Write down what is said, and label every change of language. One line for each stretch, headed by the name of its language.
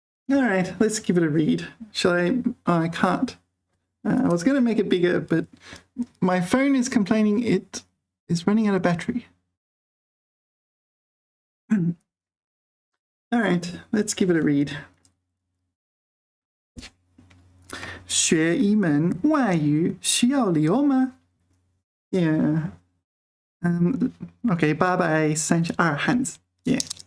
English: All right, let's give it a read. Shall I? Oh, I can't. I was going to make it bigger, but my phone is complaining it is running out of battery. All right, let's give it a read.
Chinese: 学一门外语需要理由吗 Yeah.
English: Okay, 832汉字 Yeah.